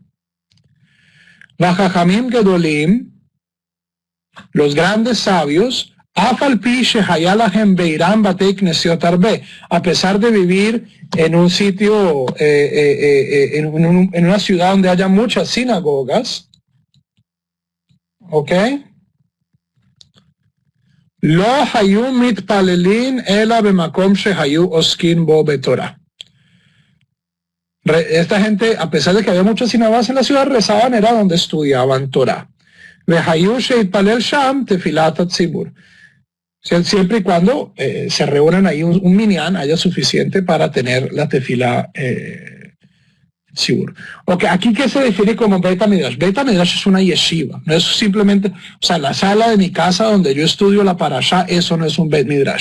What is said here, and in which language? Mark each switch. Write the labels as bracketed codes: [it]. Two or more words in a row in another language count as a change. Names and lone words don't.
[he] וחכמים גדולים, [es] los grandes sabios, a pesar de vivir en un sitio, en una ciudad donde haya muchas sinagogas, ¿ok? [he] לא היו מתפללין אלא במקום שהיו עוסקין בו בתורה. [es] Esta gente, a pesar de que había muchas sinagogas en la ciudad, rezaban, era donde estudiaban Torah. [he] והיו שיתפלל שם תפילת הציבור. [es] Siempre y cuando se reúnan ahí un minyan, haya suficiente para tener la [he] תפילת ציבור. [es] Ok, aquí ¿qué se define como [he] בית מדרש? בית מדרש [es] es una yeshiva, no es simplemente, o sea, la sala de mi casa donde yo estudio la parashá, eso no es un [he] בית מדרש.